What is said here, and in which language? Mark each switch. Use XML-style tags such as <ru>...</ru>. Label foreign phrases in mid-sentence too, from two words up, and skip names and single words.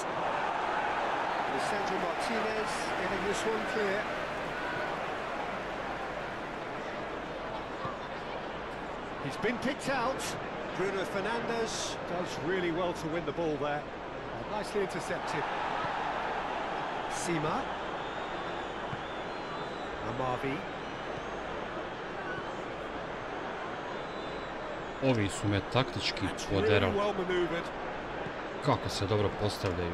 <en>Lisandro Martinez getting this one clear. He's been picked out. Bruno Fernandes does really well to win the ball there. Nicely intercepted. Sima. Amavi.</en> <hr>Ovi su me taktički poderali. Kako se dobro postavljaju.</hr>